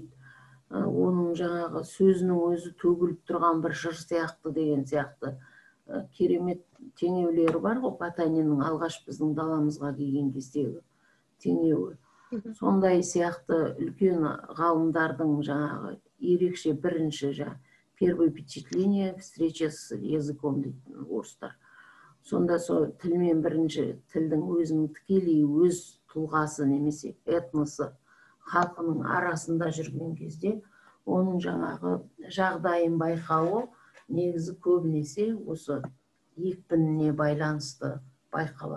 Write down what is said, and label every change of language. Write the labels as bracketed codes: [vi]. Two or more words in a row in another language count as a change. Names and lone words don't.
[kk] Оның жаңағы сөзінің өзі төгіліп тұрған бір жыр сияқты деген сияқты керемет теңеулері бар ғой, Потаниннің алғаш біздің даламызға келген кездегі теңеуі. Сондай сияқты үлкен ғалымдардың жаңағы ерекше бірінші [ru] первое впечатление, встреча с языком [kk] дейтін орыстар. Сонда сол тілмен бірінші тілдің өзінің тікелей өз тұлғасы немесе этносы халқының арасында жүрген кезде оның жаңағы жағдайын байқауы негізі көбінесе осы екпініне байланысты байқалады.